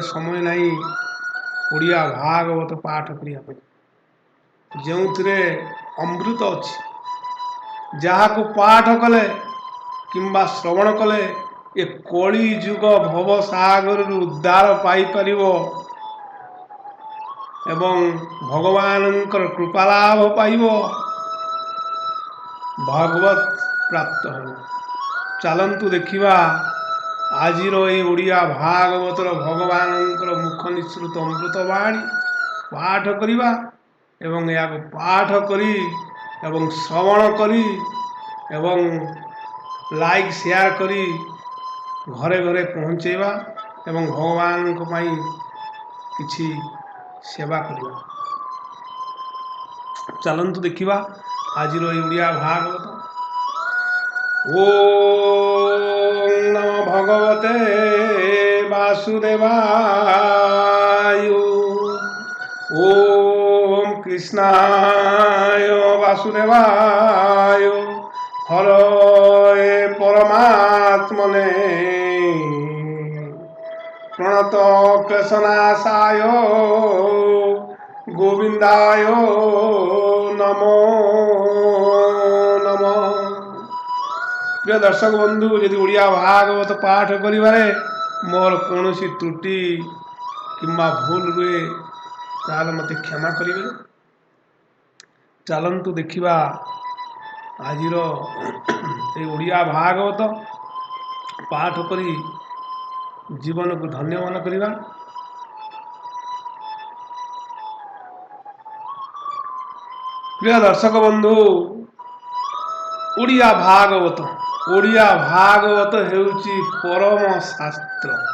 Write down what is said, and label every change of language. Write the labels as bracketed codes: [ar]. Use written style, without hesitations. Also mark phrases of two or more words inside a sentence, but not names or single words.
[or] ସମୟ ନାହିଁ ଓଡ଼ିଆ ଭାଗବତ ପାଠ କରିବା ପାଇଁ, ଯେଉଁଥିରେ ଅମୃତ ଅଛି, ଯାହାକୁ ପାଠ କଲେ କିମ୍ବା ଶ୍ରବଣ କଲେ ଏ କଳି ଯୁଗ ଭବ ସାଗରରୁ ଉଦ୍ଧାର ପାଇ ପାରିବ ଏବଂ ଭଗବାନଙ୍କର କୃପା ଲାଭ ପାଇବ, ଭାଗବତ ପ୍ରାପ୍ତ ହୋ। ଚାଲନ୍ତୁ ଦେଖିବା ଆଜିର ଏ ଓଡ଼ିଆ ଭାଗବତର ଭଗବାନଙ୍କର ମୁଖ ନିସୃତ ଅମୃତ ବାଣୀ ପାଠ କରିବା ଏବଂ ଯାହାକୁ ପାଠ କରି ଏବଂ ଶ୍ରବଣ କରି ଏବଂ [en] like share [or] କରି ଘରେ ଘରେ ପହଞ୍ଚାଇବା ଏବଂ ଭଗବାନଙ୍କୁ ପାଇ କିଛି ସେବା କରିବା। ଚାଲନ୍ତୁ ଦେଖିବା ଆଜିର ଏ ଓଡ଼ିଆ ଭାଗବତ। [sa] ओम नमो भगवते वासुदेवाय। ओम कृष्णाय वासुदेवाय। हरे परमात्मने प्रणत क्लेशनाशाय गोविंदाय नमो नमः। [or] ପ୍ରିୟ ଦର୍ଶକ ବନ୍ଧୁ, ଯଦି ଓଡ଼ିଆ ଭାଗବତ ପାଠ କରିବାରେ ମୋର କୌଣସି ତ୍ରୁଟି କିମ୍ବା ଭୁଲ ରହେ ତେବେ ମତେ କ୍ଷମା କରିବେ। ଚାଲନ୍ତୁ ଦେଖିବା ଆଜିର ଏ ଓଡ଼ିଆ ଭାଗବତ ପାଠ କରି ଜୀବନକୁ ଧନ୍ୟ ମନେ କରିବା। ପ୍ରିୟ ଦର୍ଶକ ବନ୍ଧୁ, ଓଡ଼ିଆ ଭାଗବତ ହେଉଛି ପରମ ଶାସ୍ତ୍ର।